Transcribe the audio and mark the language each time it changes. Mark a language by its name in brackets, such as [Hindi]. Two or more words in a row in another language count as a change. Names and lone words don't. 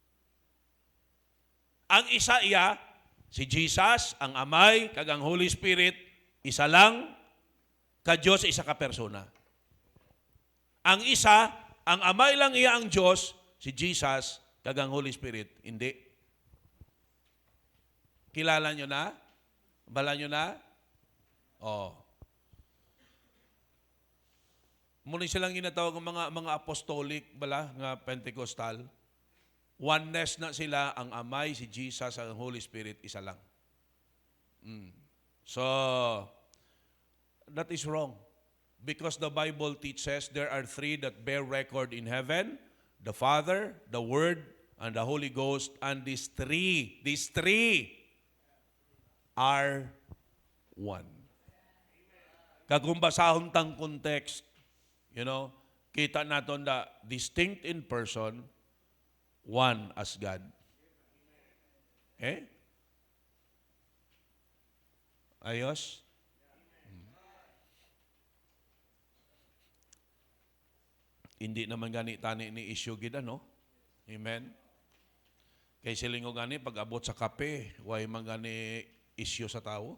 [Hiligaynon] Ang isa iya, si Jesus, ang amay, kag ang Holy Spirit, isa lang, ka Diyos, isa ka persona. Ang isa, ang amay lang iya ang Diyos, si Jesus, kag ang Holy Spirit, hindi. Kilala nyo na? Bala nyo na? Muna silang ginatawag ng mga apostolic, bala, nga Pentecostal. Oneness na sila, ang amay, si Jesus, ang Holy Spirit, isa lang. [English] So, that is wrong. Because the Bible teaches there are three that bear record in heaven, the Father, the Word, and the Holy Ghost, and these three are one. [Hiligaynon] Kagumbasahon tang context, kita naton na [English] distinct in person, one as God. [Hiligaynon] Okay? Ayos? Hindi naman gani tani ni issue gid ano. Amen. Kay silingo gani pag abot sa kape, way man gani issue sa tao.